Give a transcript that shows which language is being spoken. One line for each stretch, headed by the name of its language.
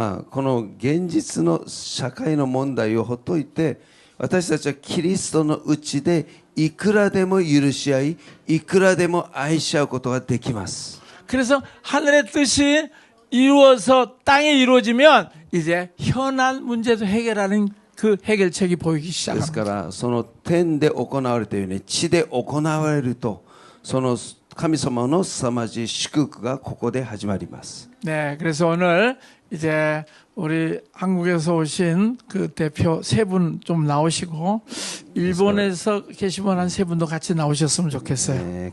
Japanese: この現実の社会の問題をほっといて私たちはキリストのうちでいくらでも許し合いいくらでも愛し合うことができます。
Korean: 그래서 하늘의 뜻이 이루어서 땅에 이루어지면 이제 현안 문제도 해결하는 그 해결책이 보이기
Japanese: です
Korean: 시작합니다.
Japanese: からその天で行われたように地で行われるとその神様の凄まじい祝福がここで始まります。
Korean: 네, 그래서 오늘 이제 우리 한국에서 오신 그 대표 세 분 좀 나오시고 일본에서 계신 분 한 세 분도 같이 나오셨으면 좋겠어요.